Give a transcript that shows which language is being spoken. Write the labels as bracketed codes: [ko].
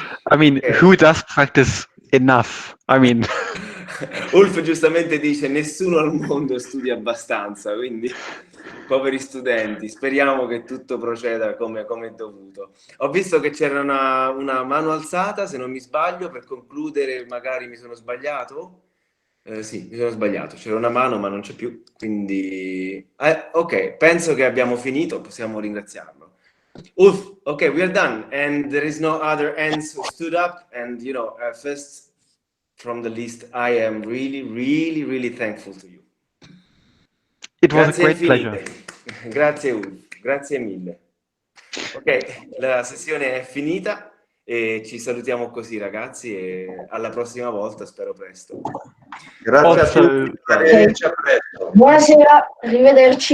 [en] I mean, who does practice enough? I mean, [it] Ulf giustamente dice nessuno al mondo studia abbastanza, quindi poveri studenti, speriamo che tutto proceda come è dovuto. Ho visto che c'era una mano alzata, se non mi sbaglio, per concludere. Magari mi sono sbagliato. Sì, mi sono sbagliato, c'era una mano ma non c'è più, quindi ok, penso che abbiamo finito, possiamo ringraziarlo. [en] Ulf, ok, we are done, and there is no other hands who stood up, and first from the list, I am really, really, really thankful to you. it was [it] Grazie [en] a great [it] infinite. [en] pleasure. [it] Grazie Ulf, grazie mille. Ok, la sessione è finita e ci salutiamo così, ragazzi, e alla prossima volta, spero presto. Grazie a tutti, arrivederci, a presto. Buonasera, arrivederci.